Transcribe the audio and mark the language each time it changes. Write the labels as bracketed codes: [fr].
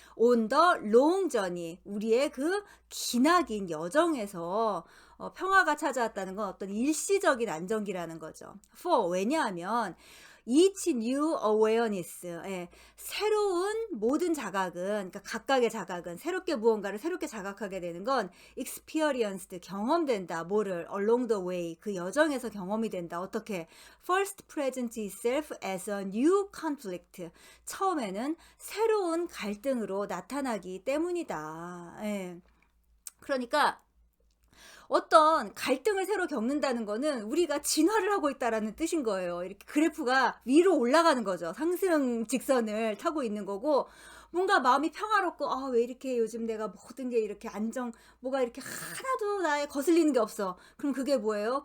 [en] On the long journey, [ko] 우리의 그 기나긴 여정에서 평화가 찾아왔다는 건 어떤 일시적인 안정기라는 거죠. For, 왜냐하면 [en] each new awareness, [ko] 새로운 모든 자각은, 그러니까 각각의 자각은 새롭게 무언가를 새롭게 자각하게 되는 건 experienced, 경험된다. 뭐를? [en] along the way, [ko] 그 여정에서 경험이 된다. 어떻게? [en] first present itself as a new conflict, [ko] 처음에는 새로운 갈등으로 나타나기 때문이다. 그러니까 어떤 갈등을 새로 겪는다는 거는 우리가 진화를 하고 있다라는 뜻인 거예요. 이렇게 그래프가 위로 올라가는 거죠. 상승 직선을 타고 있는 거고, 뭔가 마음이 평화롭고, 왜 이렇게 요즘 내가 모든 게 이렇게 뭐가 이렇게 하나도 나에 거슬리는 게 없어. 그럼 그게 뭐예요?